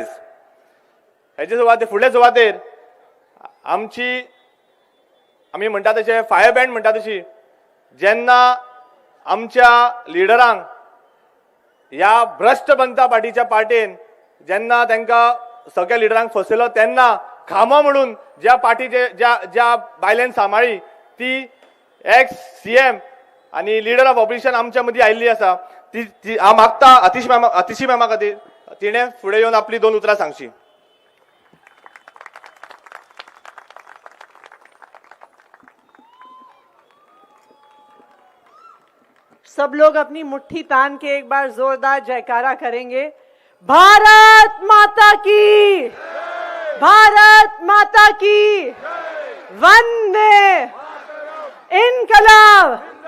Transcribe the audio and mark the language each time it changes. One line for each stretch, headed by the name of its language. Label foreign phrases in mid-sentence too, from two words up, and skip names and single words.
Konkani: हेचे सुवातेर फुडले सुवातेर आमी म्हणटा तशें
English: fire brand
Konkani: म्हणटा तशी, जेन्ना आमच्या लिडरांक ह्या भ्रष्ट जनता पार्टीच्या पार्टीन जेन्ना तांकां सगळ्या लिडरांक फसयलो तेन्ना खामो म्हणून ज्या पार्टीचे ज्या बायलेन सांबाळी ती एक्स CM आनी
English: leader of opposition
Konkani: आमच्या मदीं आयिल्ली आसा. ती हांव मागता अतिशी मॅमा खातीर तिणें फुडें येवन आपली 2 उतरां सांगची.
Hindi: सब लोग अपनी मुट्ठी तान के एक बार जोरदार जयकारा करेंगे. भारत माता की, भारत माता की वंदे इनकलाब।